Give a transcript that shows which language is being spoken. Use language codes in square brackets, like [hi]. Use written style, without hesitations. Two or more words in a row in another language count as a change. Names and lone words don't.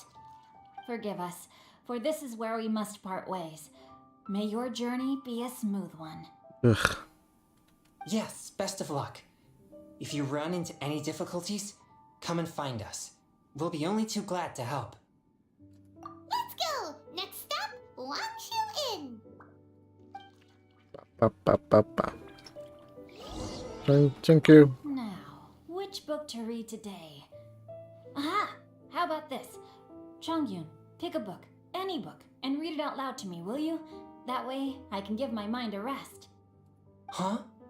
[en] Forgive us, for this is where we must part ways. May your journey be a smooth one. Ugh. Yes, best of luck. If you run into any difficulties, come and find us. We'll be only too glad to help. Let's go! Next stop, Wangshu Inn. Ba, ba, ba, ba. Thank you. Now, which book to read today? Aha! How about this? Chongyun, pick a book, any book, and read it out loud to me, will you? That way, I can give my mind a rest. Huh?